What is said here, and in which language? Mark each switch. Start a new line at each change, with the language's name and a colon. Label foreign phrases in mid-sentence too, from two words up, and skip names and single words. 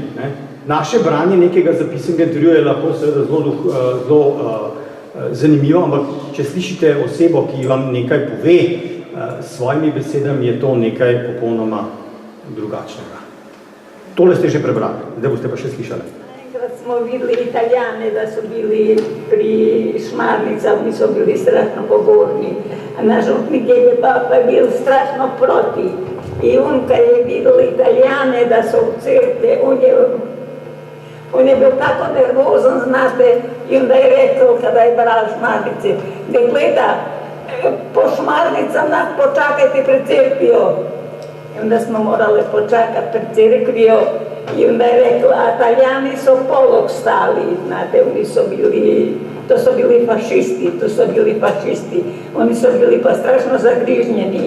Slovenian: Naše branje nekega zapisanega intervjuja je lahko seveda zelo zanimivo, ampak če slišite osebo, ki vam nekaj pove s svojimi besedami, je to nekaj popolnoma drugačnega. Tole ste že prebrali, zdaj boste pa še slišali. Enkrat smo videli Italijane, da so bili pri Šmarnicah, oni so bili strašno pogovorni, a naš župnik je pa bil strašno proti.
Croatian: I on kad je videl Italijane da su u crkve, on je bil tako nervozan, znate, i onda je rekao kada je bral Šmarnice, da gleda po Šmarnicama, počakajte pred crkvio. I onda smo morali počakati pred crkvio, I onda je rekla, a Italijani su polog stali, znate, oni su bili, to su bili fašisti, oni su bili pa strašno zagrižnjeni.